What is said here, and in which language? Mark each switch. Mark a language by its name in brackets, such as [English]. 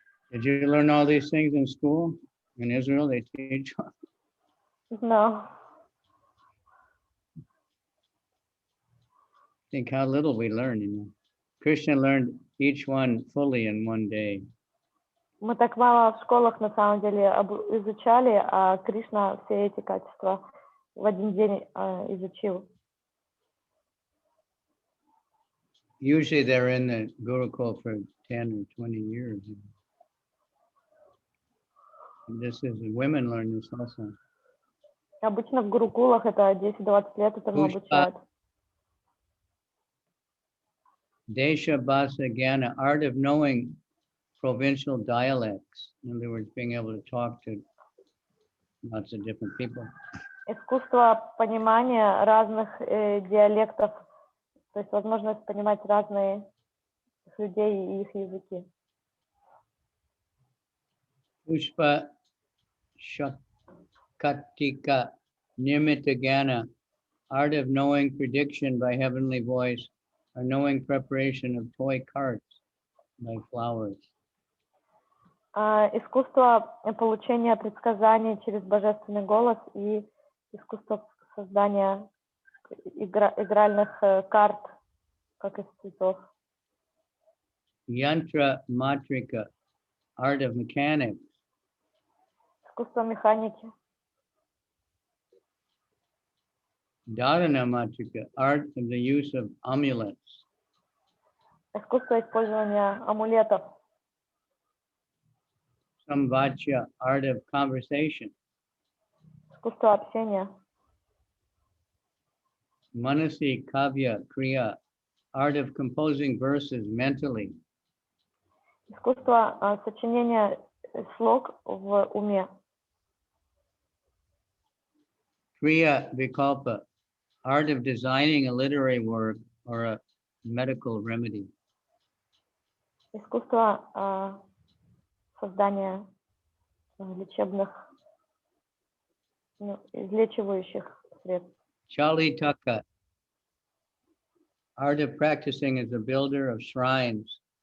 [English] Did you learn all these things in school? In Israel, they teach. No. Think how little we learn, you know. Krishna learned each one fully in one day. [Russian] Мы так мало в школах на самом деле изучали, а Кришна все эти качества в один день изучил. [English] Usually they're in the Gurukul for 10 or 20 years. And this is, women learn this also. [Russian] Обычно в гурукулах это 10-20 лет этому обучают. [English] Desha Bhasa Gyana, art of knowing provincial dialects. In other words, being able to talk to lots of different people. [Russian] Искусство понимания разных диалектов, то есть возможность понимать разные людей и их языки. [English] Pushpa Shakatika Nirmita Gyana, art of knowing prediction by heavenly voice, or knowing preparation of toy carts by flowers. [Russian] Искусство получения предсказаний через божественный голос и искусство создания игральных карт, как из цветов. [English] Yantra Matrika, art of mechanics. [Russian] Искусство механики. [English] Dharana Matrika, art of the use of amulets. [Russian] Искусство использования амулетов. [English] Samvachya, art of conversation. [Russian] Искусство общения. [English] Manasi Kavya Kriya, art of composing verses mentally. [Russian] Искусство сочинения слог в уме. [English] Kriya Vikalpa, art of designing a literary work or a medical remedy. [Russian] Искусство создания лечебных, излечивающих средств. [English] Chalitaka, art of practicing as a builder of shrines.